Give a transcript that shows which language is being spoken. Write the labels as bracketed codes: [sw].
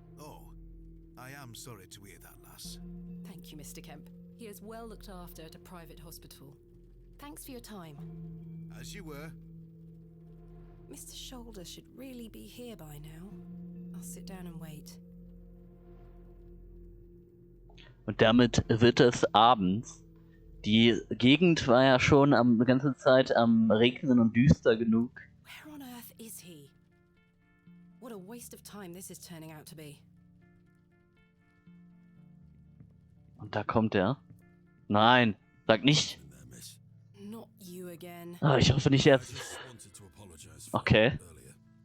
[en] Oh, I am sorry to hear that, lass. Thank you, Mr. Kemp. He is well looked after at a private hospital. Thanks for your time. As you were. Mr. Shoulder should really be here by now. I'll sit down and wait. [de] Und damit wird es abends. Die Gegend war ja schon die ganze Zeit am Regnen und düster genug. [en] Where on earth is he? What a waste of time this is turning out to be. [de] Und da kommt er. Nein, sag nicht. [en] In there, miss. Not you again. [de] Ah, ich hoffe nicht [en] I [de] jetzt. [en] just wanted to apologize for Okay. earlier.